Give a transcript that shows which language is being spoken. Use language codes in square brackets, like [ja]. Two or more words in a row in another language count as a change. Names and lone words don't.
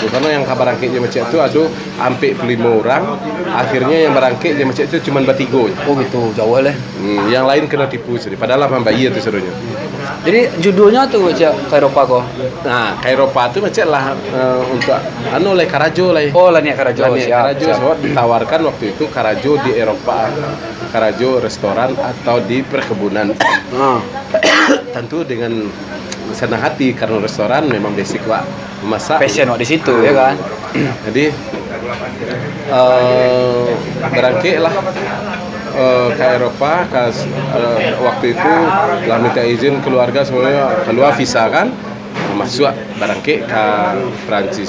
[id] Karena yang kabar berangkatnya macam itu ada hampir 5 orang. Akhirnya yang berangkat dia macam itu cuma bertiga. Oh gitu, jauh lah. Yang lain kena tipu sendiri. Padahal membayi itu serunya. Jadi judulnya tuh Cak ke Eropa kok. Nah, ke Eropa itu macam lah untuk oleh Karajo lah. [min] Oh, lah niat karajo. Karajo so, [id] ditawarkan waktu itu Karajo di Eropa, Karajo restoran atau di perkebunan. Tentu dengan senang hati karena restoran memang basic Wak memasak. Passion di situ ya kan. Jadi berangkat lah ke Eropa waktu itu lah minta izin keluarga semuanya keluar visa kan masuk berangkat ke Prancis.